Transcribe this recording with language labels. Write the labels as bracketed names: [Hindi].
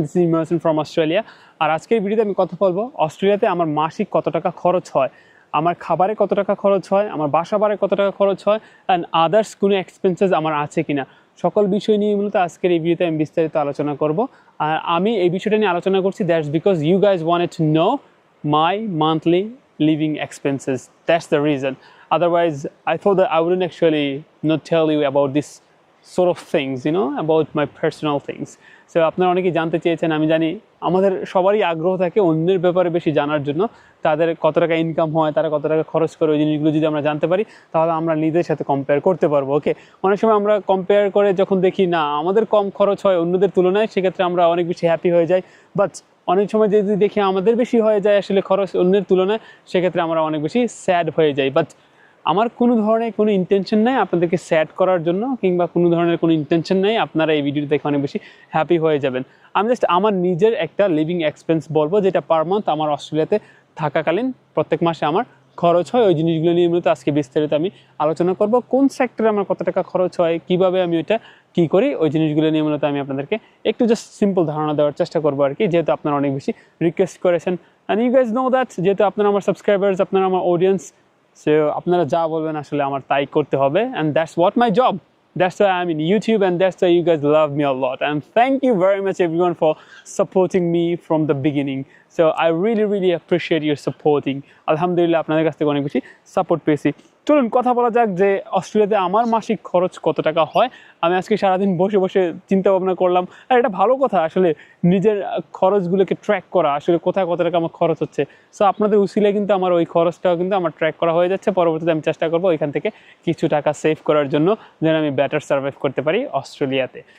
[English] This is Imran from Australia. [Bangla] আর আজকের ভিডিওতে আমি কথা বলবো অস্ট্রেলিয়াতে আমার মাসিক কত টাকা খরচ হয়, আমার খাবারে কত টাকা খরচ হয়, আমার বাসা ভাড়ায় কত টাকা খরচ হয়, [English] and others [Bangla] কোনো এক্সপেন্সেস আমার আছে কিনা, সকল বিষয় নিয়ে মূলত আজকের এই ভিডিওতে আমি বিস্তারিত আলোচনা করব। আর আমি এই বিষয়টা নিয়ে আলোচনা করছি [English] That's because you guys wanted to know my monthly living expenses. That's the reason. Otherwise, I thought that I wouldn't actually not tell you about this sort of things, about my personal things. [Bangla] So আপনারা অনেকেই জানতে চেয়েছেন, আমি জানি আমাদের সবারই আগ্রহ থাকে অন্যের ব্যাপারে বেশি জানার জন্য। তাদের কত টাকা ইনকাম হয়, তারা কত টাকা খরচ করে, ওই জিনিসগুলো যদি আমরা জানতে পারি তাহলে আমরা নিজেদের সাথে কম্পেয়ার করতে পারবো। ওকে, অনেক সময় আমরা কম্পেয়ার করে যখন দেখি না আমাদের কম খরচ হয় অন্যদের তুলনায়, সেক্ষেত্রে আমরা অনেক বেশি হ্যাপি হয়ে যাই। বাট অনেক সময় যদি দেখি আমাদের বেশি হয়ে যায় আসলে খরচ অন্যের তুলনায়, সেক্ষেত্রে আমরা অনেক বেশি স্যাড হয়ে যাই। বাট আমার কোনো ধরনের কোনো ইন্টেনশন নাই আপনাদেরকে স্যাড করার জন্য, কিংবা কোনো ধরনের কোনো ইন্টেনশন নাই আপনারা এই ভিডিওটি দেখে অনেক বেশি হ্যাপি হয়ে যাবেন। আমি জাস্ট আমার নিজের একটা লিভিং এক্সপেন্স বলবো, যেটা পার মান্থ আমার অস্ট্রেলিয়াতে থাকাকালীন প্রত্যেক মাসে আমার খরচ হয়। ওই জিনিসগুলো নিয়ে মূলত আজকে বিস্তারিত আমি আলোচনা করব। কোন সেক্টরে আমার কত টাকা খরচ হয়, কিভাবে আমি ওইটা কী করি, ওই জিনিসগুলো নিয়ে মূলত আমি আপনাদেরকে একটু জাস্ট সিম্পল ধারণা দেওয়ার চেষ্টা করবো আর কি, যেহেতু আপনারা অনেক বেশি রিকোয়েস্ট করেছেন। [English] and you guys know that, [Bangla] যেহেতু আপনারা আমার সাবস্ক্রাইবার্স, আপনারা আমার অডিয়েন্স, সো আপনারা যা বলবেন আসলে আমার তাই করতে হবে। [English] And that's what my job. That's why I'm in YouTube, and that's why you guys love me a lot. And thank you very much everyone for supporting me from the beginning. So I really appreciate your supporting. [Bangla] Alhamdulillah, আপনাদের কাছ থেকে অনেক বেশি support পেয়েছি। চলুন কথা বলা যাক যে অস্ট্রেলিয়াতে আমার মাসিক খরচ কত টাকা হয়। আমি আজকে সারাদিন বসে বসে চিন্তা ভাবনা করলাম, আর এটা ভালো কথা আসলে নিজের খরচগুলোকে ট্র্যাক করা, আসলে কোথায় কত টাকা আমার খরচ হচ্ছে। সো আপনাদের উসিলে কিন্তু আমার ওই খরচটাও কিন্তু আমার ট্র্যাক করা হয়ে যাচ্ছে। পরবর্তীতে আমি চেষ্টা করবো এখান থেকে কিছু টাকা সেভ করার জন্য, যেন আমি বেটার সার্ভাইভ করতে পারি অস্ট্রেলিয়াতে।